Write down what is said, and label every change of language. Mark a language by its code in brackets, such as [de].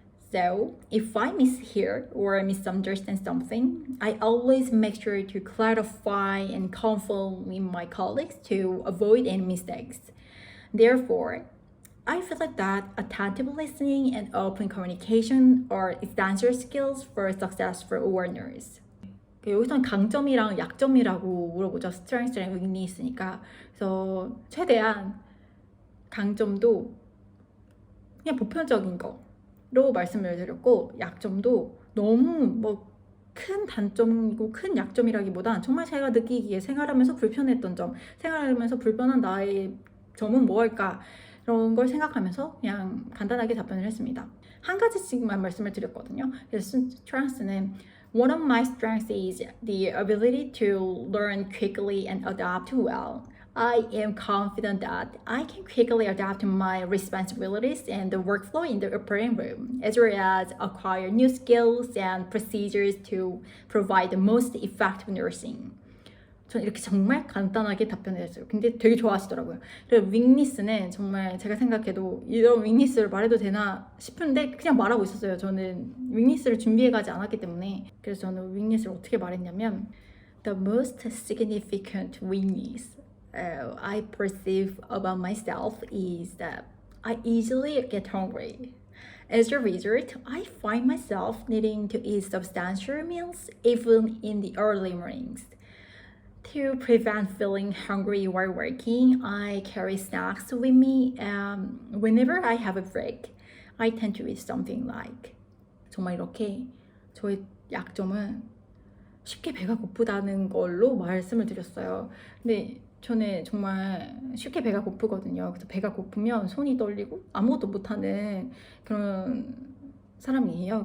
[en] So, if I mishear or misunderstand something, I always make sure to clarify and confirm with my colleagues to avoid any mistakes. Therefore, I feel like that attentive listening and open communication are essential skills for successful awareness. [ko] 여기서는 강점이랑 약점이라고 물어보죠. strengths랑 weakness니까. 그래서 최대한 강점도 그냥 보편적인 거로 말씀을 드렸고, 약점도 너무 큰 단점이고 큰 약점이라기보단 정말 제가 느끼기에 생활하면서 불편했던 점, 생활하면서 불편한 나의 점은 뭐일까, 이런 걸 생각하면서 그냥 간단하게 답변을 했습니다. 한 가지씩만 말씀을 드렸거든요. 그래서 strengths는 [en] One of my strengths is the ability to learn quickly and adapt well. I am confident that I can quickly adapt my responsibilities and the workflow in the operating room, as well as acquire new skills and procedures to provide the most effective nursing. [ko] 전 이렇게 정말 간단하게 답변했어요. 근데 되게 좋아하시더라고요. 그리고 윙니스는 정말 제가 생각해도 이런 윙니스를 말해도 되나 싶은데 그냥 말하고 있었어요. 저는 윙니스를 준비해가지 않았기 때문에. 그래서 저는 윙니스를 어떻게 말했냐면 [en] The most significant weakness I perceive about myself is that I easily get hungry. As a result, I find myself needing to eat substantial meals even in the early mornings. To prevent feeling hungry while working, I carry snacks with me. Whenever I have a break, I tend to eat something like. [ko] 정말 이렇게 저의 약점은 쉽게 배가 고프다는 걸로 말씀을 드렸어요. 근데 저는 정말 쉽게 배가 고프거든요. 그래서 배가 고프면 손이 떨리고 아무것도 못하는 그런 사람이에요.